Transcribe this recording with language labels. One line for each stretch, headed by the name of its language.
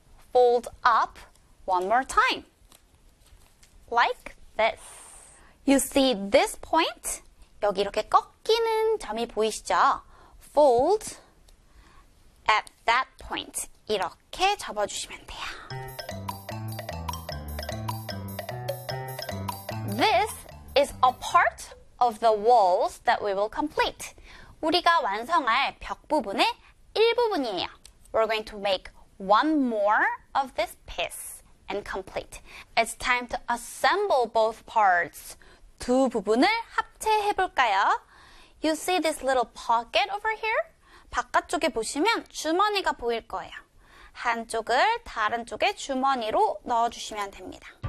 English: Fold up one more time. Like this. You see this point?
Korean: 여기 이렇게 꺾이는 점이 보이시죠?
English: Fold at that point.
Korean: 이렇게 접어주시면 돼요.
English: This is a part of the walls that we will complete.
Korean: 우리가 완성할 벽 부분의 일부분이에요.
English: We're going to make one more of this piece and complete. It's time to assemble both parts.
Korean: 두 부분을 합체해볼까요?
English: You see this little pocket over here?
Korean: 바깥쪽에 보시면 주머니가 보일 거예요. 한쪽을 다른 쪽의 주머니로 넣어주시면 됩니다.